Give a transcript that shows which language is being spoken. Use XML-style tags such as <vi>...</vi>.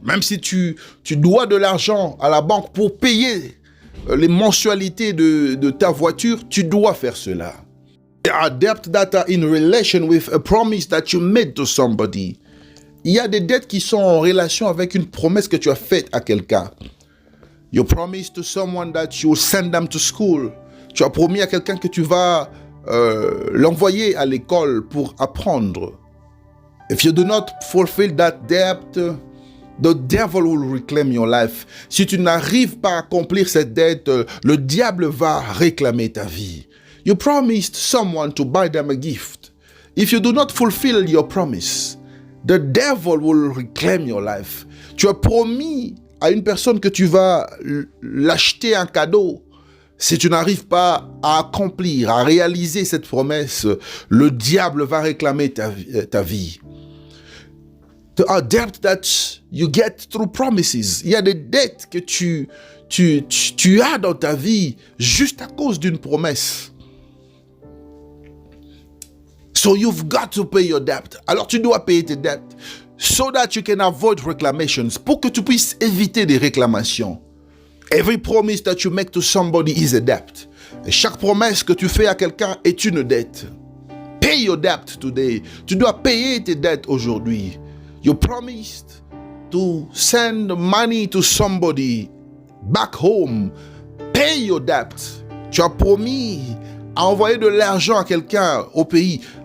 <fr>Même si tu dois de l'argent à la banque pour payer les mensualités de ta voiture, tu dois faire cela.</fr> <en>There are debts that are in relation with a promise that you made to somebody.</en> <fr>Il y a des dettes qui sont en relation avec une promesse que tu as faite à quelqu'un.</fr> <en>You promised to someone that you will send them to school.</en> <fr>Tu as promis à quelqu'un que tu vas l'envoyer à l'école pour apprendre.</fr> <en>If you do not fulfill that debt, the devil will reclaim your life.</en> <fr>Si tu n'arrives pas à accomplir cette dette, le diable va réclamer ta vie.</fr> <en>You promised someone to buy them a gift. If you do not fulfill your promise, the devil will reclaim your life.</en> <fr>Tu as promis à une personne que tu vas l'acheter un cadeau. Si tu n'arrives pas à accomplir, à réaliser cette promesse, le diable va réclamer ta vie.</fr> <en>There are debts that you get through promises.</en> <fr>Il y a des dettes que tu as dans ta vie juste à cause d'une promesse.</fr> <en>So you've got to pay your debt.</en> <fr>Alors tu dois payer tes dettes</fr> <en>so that you can avoid reclamations,</en> <fr>pour que tu puisses éviter des réclamations.</fr> <en>Every promise that you make to somebody is a debt.</en> <fr>Et chaque promesse que tu fais à quelqu'un est une dette.</fr> <en>Pay your debt today.</en> <fr>Tu dois payer tes dettes aujourd'hui.</fr> <en>You promised to send money to somebody back home. Pay your debt.</en> <fr>Tu as promis à envoyer de l'argent à quelqu'un au pays.</fr>